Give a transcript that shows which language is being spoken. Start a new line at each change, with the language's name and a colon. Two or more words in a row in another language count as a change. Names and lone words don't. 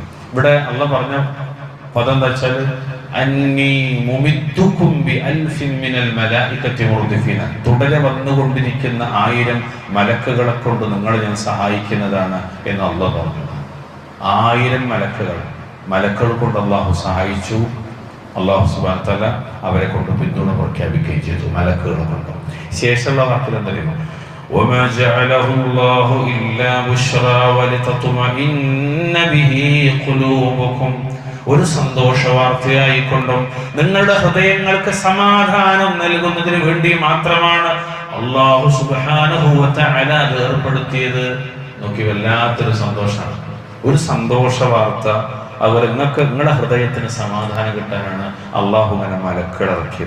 Malayalam: ഇവിടെ അള്ളാഹ് പറഞ്ഞ പദം എന്താ വെച്ചാൽ തുടരെ വന്നുകൊണ്ടിരിക്കുന്ന 1000 മലക്കുകളെ കൊണ്ട് നിങ്ങളെ ഞാൻ സഹായിക്കുന്നതാണ് എന്ന് അള്ളാഹ് പറഞ്ഞു. 1000 മലക്കുകൾ കൊണ്ട് അള്ളാഹു സഹായിച്ചു. അള്ളാഹു
Arabic: سبحانه وتعالى
Malayalam: അവരെ കൊണ്ട് പിന്തുണ പ്രഖ്യാപിക്കുകയും ചെയ്തു മലക്കുകളെ കൊണ്ട്. ശേഷമുള്ള വാക്കിൽ എന്തായിരുന്നു?
Arabic: وما جعله الله إلا بشرى ولتطمئن به قلوبكم.
Malayalam: ഒരു സന്തോഷ വാർത്തയായിക്കൊണ്ടും നിങ്ങളുടെ ഹൃദയങ്ങൾക്ക് സമാധാനം നൽകുന്നതിന് വേണ്ടി മാത്രമാണ് അല്ലാഹു
Arabic: سبحانه وتعالى
Malayalam: അത് ഏർപ്പെടുത്തിയത്. നോക്കി, വല്ലാത്തൊരു സന്തോഷമാണ്. ഒരു സന്തോഷ വാർത്ത. അതുപോലെ നിങ്ങളുടെ ഹൃദയത്തിന് സമാധാനം കിട്ടാനാണ് അള്ളാഹു മലക്കുകൾ ഇറക്കിയത്.